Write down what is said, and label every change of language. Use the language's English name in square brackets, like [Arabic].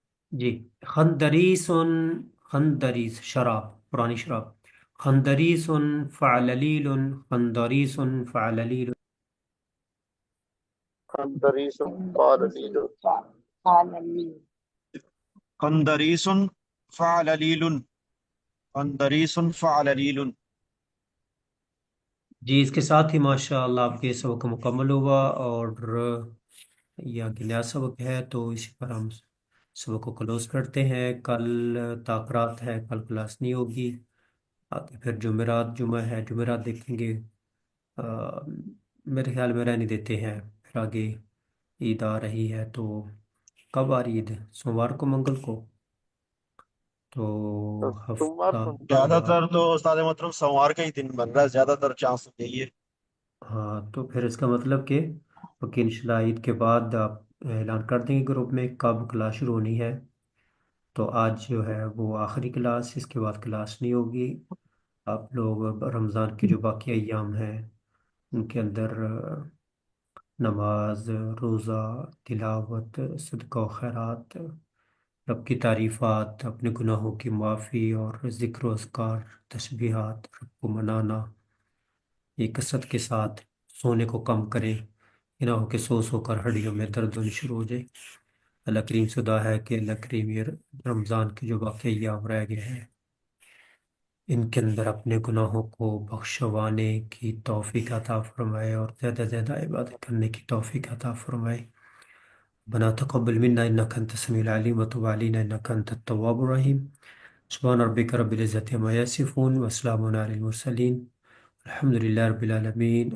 [Urdu] جی، خندریس، خندریس شراب، پرانی شراب، خندریس فعللیل، خندریس فعللیل. خندریس فعللیل. فعلیل قندریس فعللیل قندریس فعللیل. جی، اس کے ساتھ ہی ماشاء اللہ آپ کے سبق مکمل ہوا، اور یہ آگے نیا سبق ہے، تو اسی پر ہم سبق کو کلوز کرتے ہیں. کل تاخرات ہے، کل کلاس نہیں ہوگی. آگے پھر جمعرات جمعہ ہے، جمعرات دیکھیں گے. میرے خیال میں رہنے دیتے ہیں، پھر آگے عید آ رہی ہے. تو کب آ رہی عید؟ سوموار کو، منگل کو؟ تو سوموار ہفتہ، کو زیادہ تر تو استاد محترم سوموار کا ہی دن بن رہا ہے، زیادہ تر چانس یہی ہے. ہاں، تو پھر اس کا مطلب کہ انشاءاللہ عید کے بعد آپ اعلان کر دیں گے گروپ میں کب کلاس شروع ہونی ہے. تو آج جو ہے وہ آخری کلاس، اس کے بعد کلاس نہیں ہوگی. آپ لوگ رمضان کے جو باقی ایام ہیں ان کے اندر نماز، روزہ، تلاوت، صدقہ و خیرات، رب کی تعریفات، اپنے گناہوں کی معافی اور ذکر و اذکار، تسبیحات، رب کو منانا، یہ کثرت کے ساتھ سونے کو کم کریں. یہ نہ ہو کہ سو سو کر ہڈیوں میں درد ہونی شروع ہو جائے. اللہ کریم سے دعا ہے کہ اللہ کریم یہ رمضان کے جو باقی ایام رہ گئے ہیں ان کے اندر اپنے گناہوں کو بخشوانے کی توفیق عطا فرمائے، اور زیادہ زیادہ عبادت کرنے کی توفیق عطا فرمائے. [Arabic] ربنا تقبل منا انك انت السميع العليم وتب علينا انك انت التواب الرحيم. سبحان ربك رب العزة عما يصفون وسلام على المرسلين الحمد لله رب العالمين.